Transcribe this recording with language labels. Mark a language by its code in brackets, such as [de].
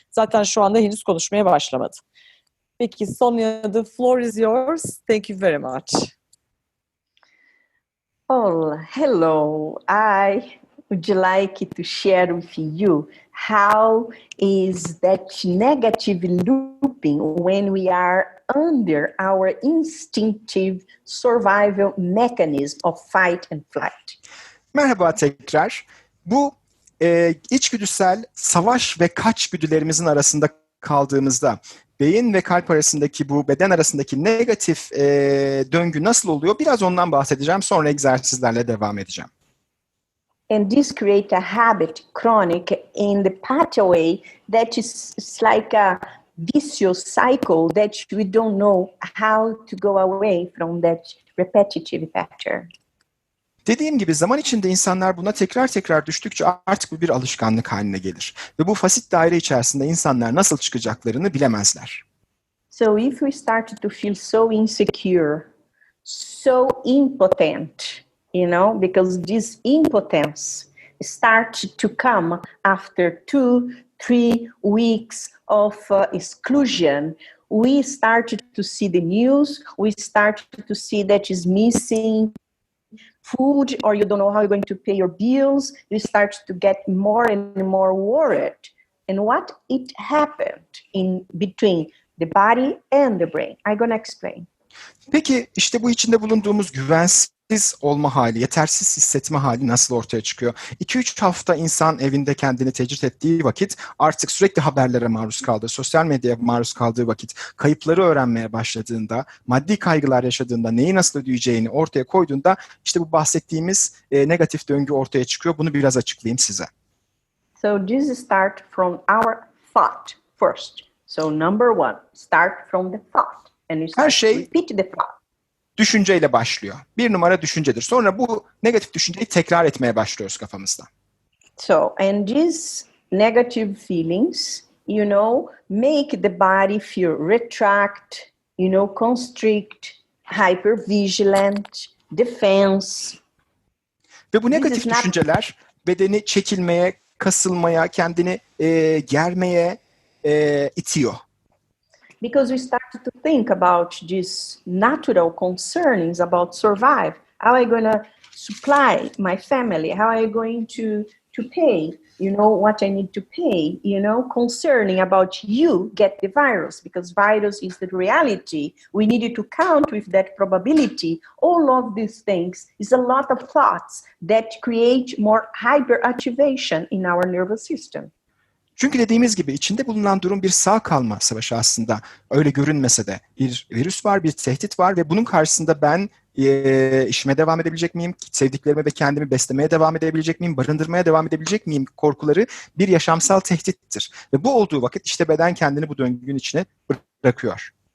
[tr] Zaten şu anda henüz konuşmaya başlamadı. [en] Peki Sonia, the floor is yours. Thank you very much. Oh, hello. I would like to share with you how is that negative looping when we are under our instinctive survival mechanism of fight and flight. [tr] Merhaba tekrar. Bu içgüdüsel savaş ve kaç güdülerimizin arasında kaldığımızda beyin ve kalp arasındaki bu beden arasındaki negatif döngü nasıl oluyor? Biraz ondan bahsedeceğim. Sonra egzersizlerle devam edeceğim. [en] And this create a habit, chronic, in the pathway that is like a vicious cycle that we don't know how to go away from that repetitive pattern. [tr] Dediğim gibi zaman içinde insanlar buna tekrar tekrar düştükçe artık bu bir alışkanlık haline gelir. Ve bu fasit daire içerisinde insanlar nasıl çıkacaklarını bilemezler. [en] So if we start to feel so insecure, so impotent, because this impotence starts to come after 2-3 weeks of exclusion, we started to see the news, we started to see that is missing food, or you don't know how you're going to pay your bills, you start to get more and more worried. And what it happened in between the body and the brain? I'm going to explain. [tr] Peki işte bu içinde bulunduğumuz güvensiz olma hali, yetersiz hissetme hali nasıl ortaya çıkıyor? 2-3 hafta insan evinde kendini tecrit ettiği vakit, artık sürekli haberlere maruz kaldığı, sosyal medyaya maruz kaldığı vakit, kayıpları öğrenmeye başladığında, maddi kaygılar yaşadığında, neyi nasıl ödeyeceğini ortaya koyduğunda işte bu bahsettiğimiz negatif döngü ortaya çıkıyor. Bunu biraz açıklayayım size. [en] So this start from our thought first. So number one, start from the thought. And you start to repeat the thought. [tr] Düşünceyle başlıyor. Bir numara düşüncedir. Sonra bu negatif düşünceyi tekrar etmeye başlıyoruz kafamızda. [en] So, and these negative feelings, make the body feel retract, constrict, hypervigilant, defense. [tr] Ve bu negatif [en] This is not- [tr] düşünceler bedeni çekilmeye, kasılmaya, kendini germeye itiyor. [en] Because we started to think about these natural concernings about survive. How are you going to supply my family? How are you going to pay? You know, what I need to pay, you know, concerning about you get the virus, because virus is the reality. We needed to count with that probability. All of these things is a lot of thoughts that create more hyperactivation in our nervous system. [tr] Çünkü dediğimiz gibi içinde bulunan durum bir sağ kalma savaşı aslında. Öyle görünmese de bir virüs var, bir tehdit var ve bunun karşısında ben işime devam edebilecek miyim? Sevdiklerimi ve kendimi beslemeye devam edebilecek miyim? Barındırmaya devam edebilecek miyim? Korkuları bir yaşamsal tehdittir. Ve bu olduğu vakit işte beden kendini bu döngünün içine bırakıyor.